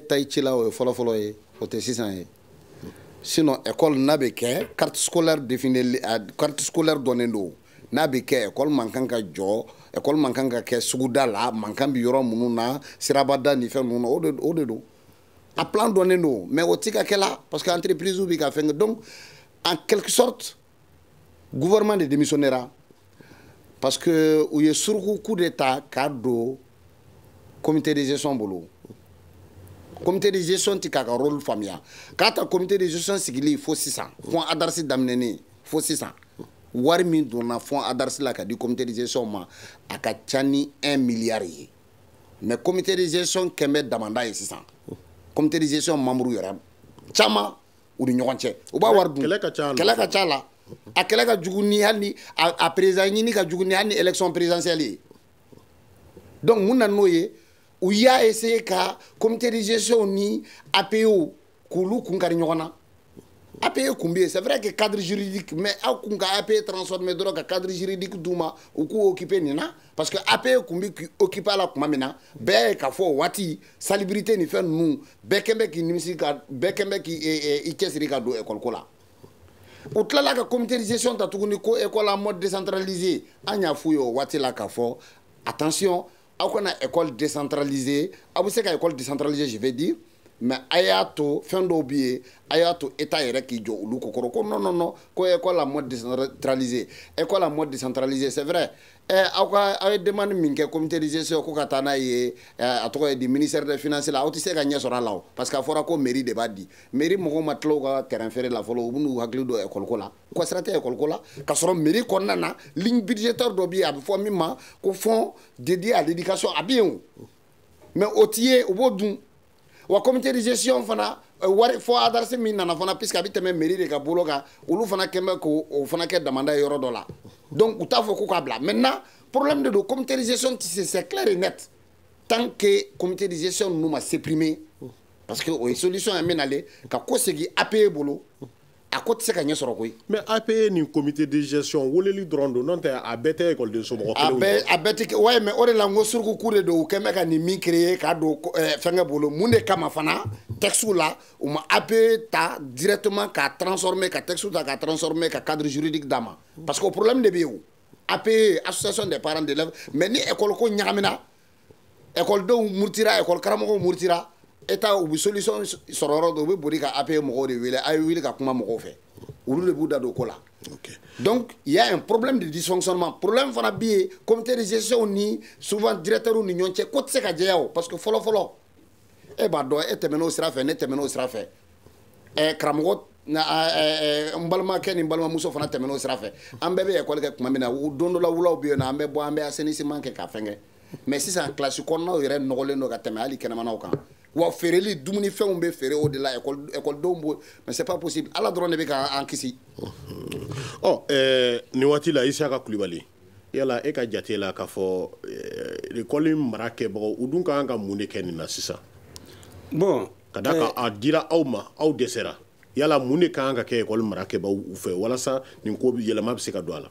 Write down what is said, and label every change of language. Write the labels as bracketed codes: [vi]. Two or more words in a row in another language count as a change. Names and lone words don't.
[bm] ta i ci la o ye fɔlɔfɔlɔ ye o tɛ sisan ye sinon école n'a bɛ kɛ [fr] carte scolaire définie carte scolaire [bm] dɔnnen don n'a bɛ kɛ école man kan ka jɔ école man kan ka kɛ suguda la man kan bɛ yɔrɔ minnu na sirabada ni fɛn ninnu na o de don a plan dɔnnen don mais o tɛ ka kɛ la [fr] parce que entreprise [bm] bɛ ka fɛn kɛ [fr] donc en quelque sorte gouvernement de démissionnera parce que [bm] u ye suruku [fr] coup d'état [bm] k'a don [fr] comité de gestion [bm] bolo [fr] comité de gestion [bm] ti k'a ka rôle faamuya k'a ta [fr] comité de gestion [bm] sigili fo sisan fond adarsi daminɛni fo sisan wari min donna fond adarsi la ka di [fr] comité de gestion [bm] ma a ka ca ni 1 milliard ye [fr] mais comité de gestion [bm] kɛmɛ damanda ye sisan [fr] comité de gestion membre [bm] yɛrɛ caman u ni ɲɔgɔn cɛ u b'a wari dun kɛlɛ ka ca la a kɛlɛ ka jugu ni hali ni a président ɲini ka jugu ni hali ni [fr] élection présidentielle [bm] ye donc mun na n'o ye u y'a essayé ka [fr] comité de gestion [bm] ni APO k'olu kun kari ɲɔgɔn na APE kun bɛ yen [fr] c'est vrai que cadre juridique mais [bm] aw kun ka APE transformé dɔrɔn ka [fr] cadre juridique [bm] d'u ma u k'u occuper nin na parce que APE kun bɛ k'i occuper a la tuma min na bɛɛ ye k'a fɔ o waati salubrité ni fɛn ninnu bɛɛ kɛn bɛ k'i nimisi ka bɛɛ kɛn bɛ k'i cɛsiri ka don école ko la u tilala ka [fr] comité de gestion [bm] ta tuguni ko [fr] école en mode décentralisé [bm] an y'a f'u ye o waati la k'a fɔ attention aw kana [fr] école décentralisée [bm] aw bɛ se ka [fr] école décentralisée je vais dire mais [bm] a y'a to fɛn dɔw bɛ yen a y'a to état yɛrɛ k'i jɔ olu ko kɔrɔ ko [fr] non non non [bm] ko [fr] école en mode décentralisé école en mode décentralisé c'est vrai [bm] aw ye demande min kɛ [fr] comité de gestion [bm] ko ka taa n'a ye a tɔgɔ ye di [fr] ministère des finances [bm] la aw tɛ se ka ɲɛ sɔrɔ a la o [fr] parce que [bm] a fɔra ko mairie de b'a di mairie mɔgɔw ma tila u ka terrain feere la fɔlɔ u bɛ n'u hakili don école ko la ko sira tɛ école ko la ka sɔrɔ mairie kɔnɔna na [fr] ligne budgétaire [bm] dɔ bɛ yen a bɛ fɔ min ma ko [fr] fonds dédié à l'éducation [bm] a bɛ yen o mais o t'i ye u b'o dun wa [fr] comité de gestion [bm] fana wari fo adresse min nana fana puisque a bɛ tɛmɛ mairie de ka bolo kan olu fana kɛn bɛ k'o fana kɛ damanda ye yɔrɔ dɔ la donc u t'a fɔ k'u k'a bila [fr] maintenant problème de [bm] do [fr] comité de gestion c'est clair et net tant que comité de gestion [bm] ninnu ma supprimer [fr] parce que [bm] o ye solution ye min nalen ka ko segin APE bolo a ko tɛ se ka ɲɛ sɔrɔ koyi. mais APE ni [fr] comité de gestion [bm] weleli dɔrɔn don n'o tɛ a bɛɛ tɛ ekɔliden somɔgɔ kelenw ye. a bɛɛ tɛ [fr] ouais mais [bm] o de la n ko surukuku de don u kɛn bɛ ka nin min créer k'a don fɛnkɛ bolo mun de kama fana texte la u ma APE ta directement k'a transformer ka texte ta k'a transformer ka [fr] cadre juridique [bm] d'a ma [fr] parce que [bm] o [fr] problème de [bm] bɛ yen o APE [fr] association des parents d'élèves mais [bm] ni école ko ɲagamina écoledenw murutira école karamɔgɔw murutira état u bɛ solution sɔrɔ yɔrɔ dɔ u bɛ boli ka APE mɔgɔw de wele a ye wuli ka kuma mɔgɔw fɛ olu de b'u da don ko la [fr] donc il y a un problème de dysfonctionnement problème [bm] fana bɛ yen [fr] comité de gestion [bm] ni souvent directeur ni ɲɔgɔn cɛ ko tɛ se ka jɛya o [fr] parce que [bm] fɔlɔ e b'a dɔn e tɛmɛn'o sira fɛ ne tɛmɛn'o sira fɛ karamɔgɔ n balimakɛ ni n balimamuso fana tɛmɛn'o sira fɛ an bɛɛ bɛ école kɛ tuma min na don dɔ la wulaw bɛ yen nɔ an bɛ bɔ an bɛ assainissement kɛ k'a fɛnkɛ mais sisan classe kɔnɔnaw yɛrɛ nɔgɔlen don ka tɛmɛ hali kɛnɛmanaw kan wa feereli dumunifɛnw bɛ feere o de la écoledenw b'o [fr] mais c'est pas possible [bm] ala dɔrɔn de bɛ k'an kisi. nin waati la Isaka Kulibali yala e ka jate la k'a fɔ école mara kɛbagaw u dun ka kan ka mun de kɛ nin na sisan. bon ka da kan a dira aw ma aw dɛsɛra yala mun de ka kan ka kɛ école mara kɛbagaw fɛ walasa nin ko yɛlɛma bɛ se ka don a la.